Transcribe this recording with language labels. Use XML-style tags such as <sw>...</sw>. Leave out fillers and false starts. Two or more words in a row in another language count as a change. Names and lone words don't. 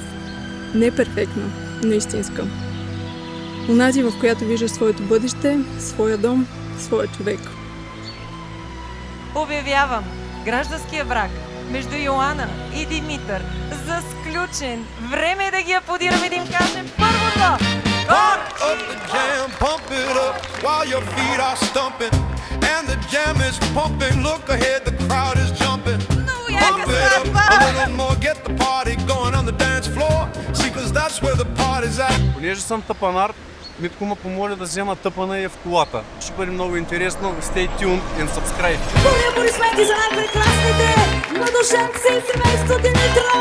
<bg>Не перфектна, но истинска. Онази, в която виждаш своето бъдеще, своя дом, своя човек. Обявявам гражданския брак между Йоана и Димитър за сключен. Време е да ги аплодираме и да им кажем първото!</bg> <en>Pump up the jam, pump it up while your feet are stumping. And the jam is pumping, look ahead, the crowd is jumping.</en> <bg>Много яка</bg> <en>Pump it up</en> <bg>сватба!</bg> <en>a little more, get the party going on the dance floor. See, 'cause that's where the party's at.</en> <bg>Понеже съм тъпанар, Митко ме помоли да взема тъпана и в колата. Ще бъде много интересно.</bg> <en>Stay tuned and subscribe.</en> <bg>Аплодисменти за най-прекрасните младоженци и семейство Димитър</bg>